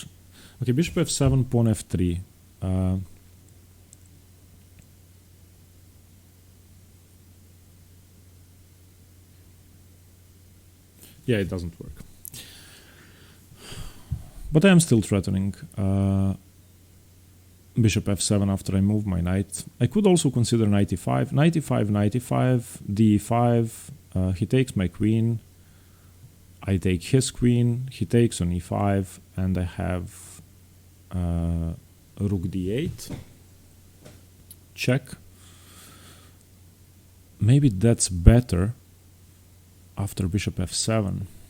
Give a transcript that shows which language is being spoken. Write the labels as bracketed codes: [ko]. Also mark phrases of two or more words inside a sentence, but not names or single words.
[en] Okay, bishop f7, pawn f3. Yeah, it doesn't work. But I am still threatening bishop f7 after I move my knight. I could also consider knight e5. Knight e5, knight e5, d5. He takes my queen. I take his queen. He takes on e5. And I have rook d8. Check. Maybe that's better after bishop f7.